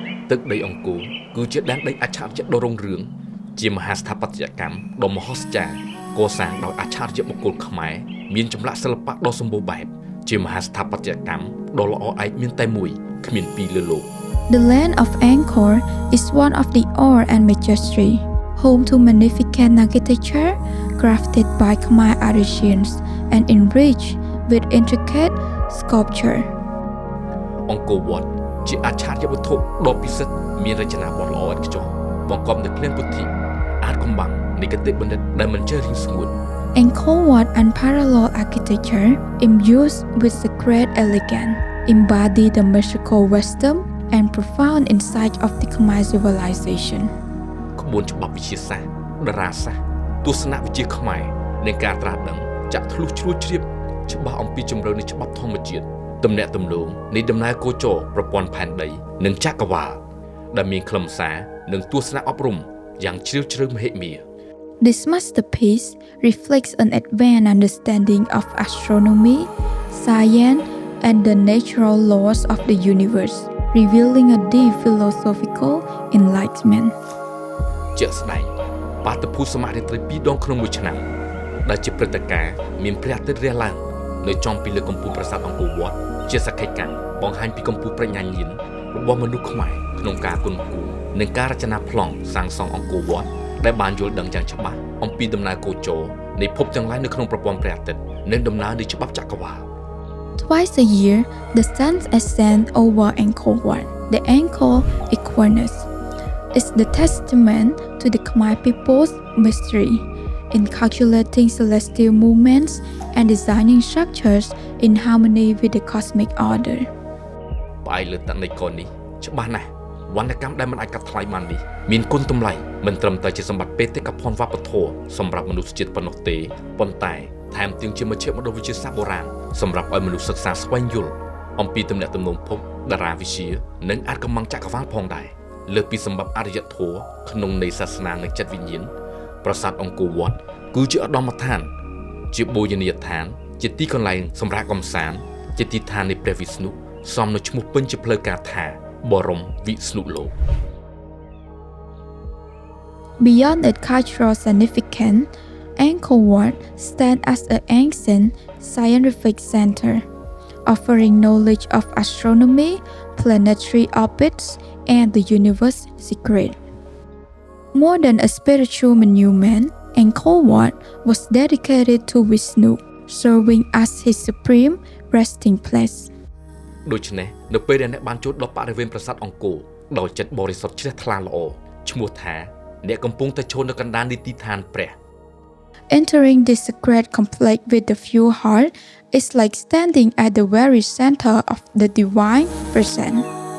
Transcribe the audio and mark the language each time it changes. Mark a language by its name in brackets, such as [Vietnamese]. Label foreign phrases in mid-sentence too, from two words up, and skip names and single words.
[Khmer] ទឹកដីអង្គរគឺជាដែនដីអច្ឆរិយៈដ៏រុងរឿងជាមហាស្ថាបត្យកម្មដ៏មហោស្ចារ្យកសាងដោយអច្ឆរិយបុគ្គលខ្មែរមានចម្លាក់សិល្បៈដ៏សម្បូរបែបជាមហាស្ថាបត្យកម្មដ៏ល្អឯកមានតែមួយគ្មានពីរលើលោក [English] The land of Angkor is one of the awe and majesty, home to magnificent architecture crafted by Khmer artisans and enriched with intricate sculpture. [Khmer] អង្គរវត្តជាអច្ឆរិយវត្ថុដ៏ពិសិដ្ឋមានរចនាបថល្អឥតខ្ចោះបង្កប់នូវភ្លាមពុទ្ធិអាចកំបាំងនៃគតិបណ្ឌិតដែលមិនចេះរៀងស្ងួត [English] Angkor Wat unparalleled architecture imbued with sacred elegance embody the mystical wisdom and profound insight of the Khmer civilization. [Khmer] ក្បួនច្បាប់វិទ្យាសាស្ត្រតារាសាស្ត្រទស្សនវិជ្ជាខ្មែរនិងការត្រាស់ដឹងចាក់ធ្លុះជ្រួលជ្រាបច្បាស់អំពីជម្រៅនៃច្បាប់ធម្មជាតិទំនាក់ទំនងនៃដំណើរគោចរប្រព័ន្ធផែនដីនិងចក្រវាឡដែលមានខ្លឹមសារនិងទស្សនៈអប់រំយ៉ាងជ្រាលជ្រៅមហិមា [English] This masterpiece reflects an advanced understanding of astronomy, science, and the natural laws of the universe, revealing a deep philosophical enlightenment. [Khmer] ជាក់ស្ដែងបាតុភូតសមរាត្រី2ដងក្នុងមួយឆ្នាំដែលជាព្រឹត្តិការណ៍មានព្រះអាទិត្យរះឡើងនៅចំពីលើកំពូលប្រាសាទអង្គរវត្តជាសក្ខីកម្មបង្ហាញពីកំពូលប្រាជ្ញាញាណរបស់មនុស្សខ្មែរក្នុងការគន់គូរនិងការរចនាប្លង់សាងសង់អង្គរវត្តដែលបានយល់ដឹងយ៉ាងច្បាស់អំពីដំណើរគោចរនៃភពទាំងឡាយនៅក្នុងប្រព័ន្ធព្រះអាទិត្យនិងដំណើរនៃច្បាប់ចក្រវាឡ [English] Twice a year, the sun ascends over Angkor Wat. The Angkor equinox is the testament to the Khmer people's mystery in calculating celestial movements and designing structures in harmony with the cosmic order. [Khmer] ផ្អែកលើតន័យកនេះច្បាស់ណាស់វណ្ណកម្មដែលមិនអាចកាត់ថ្លៃបាននេះមានគុណតម្លៃមិនត្រឹមតែជាសម្បត្តិបេតិកភណ្ឌវប្បធម៌សម្រាប់មនុស្សជាតិ ប៉ុណ្ណោះទេប៉ុន្តែថែមទាំងជាមជ្ឈមណ្ឌលវិទ្យាសាស្ត្របុរាណសម្រាប់ឲ្យមនុស្សសិក្សាស្វែងយល់អំពីទំនាក់ទំនងភពតារាវិទ្យានិងអាចកំបាំងចក្រវាឡផងដែរលើសពីសម្បត្តិអរិយធម៌ក្នុងន័យសាសនានិងចិត្តវិញ្ញាណប្រាសាទអង្គរវត្តគឺជាឧត្តមដ្ឋានជាបូជនីយដ្ឋានជាទីកន្លែងសម្រាប់កំសាន្តជាទីឋាននៃព្រះវិស្ណុសមនឹងឈ្មោះពេញជាផ្លូវការថាបរមវិស្ណុលោក [English] Beyond its cultural significance, Angkor Wat stands as an ancient scientific center, offering knowledge of astronomy, planetary orbits, and the universe's secret. More than a spiritual monument, Angkor Wat was dedicated to Vishnu, serving as his supreme resting place. [Khmer] ដូច្នេះនៅពេលដែលអ្នកបានចូលដល់បរិវេណប្រាសាទអង្គរដោយចិត្តបរិសុទ្ធជ្រះថ្លាល្អឈ្មោះថាអ្នកកំពុងតែឈរនៅកណ្ដាលនៃទីឋានព្រះ [English] Entering this sacred complex with the pure heart is like standing at the very center of the divine presence.